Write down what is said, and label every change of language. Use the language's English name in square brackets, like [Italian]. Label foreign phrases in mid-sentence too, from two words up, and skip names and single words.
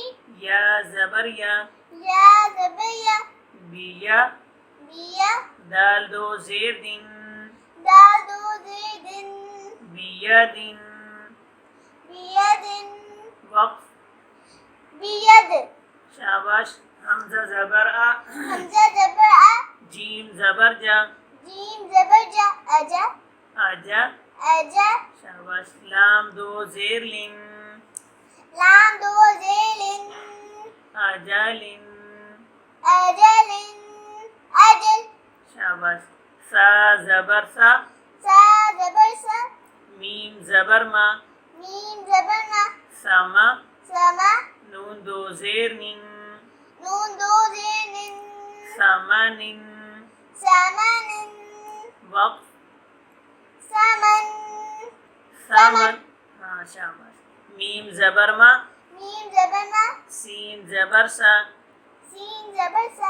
[Urdu] یا زبر یا یا زبر بیا بیا دال دو زیر دن دال دو زید بید بید وقف بید شاباش حمزہ زبر آ حمزہ زبر ا جیم زبر جا جیم زبر جا اجا اجا اجا شاباش لام دو زیر لن لام دو زیل اجل اجل اجل شاباش سا زبر سا سا زبر سا میم زبر ما میم زبر ما سما سما نون دو زیر نن نون دو زیر سمن سمن وقف سمن سمن ہاں شاباش میم زبر ما میم زبر ما سین زبر سا سین زبر سا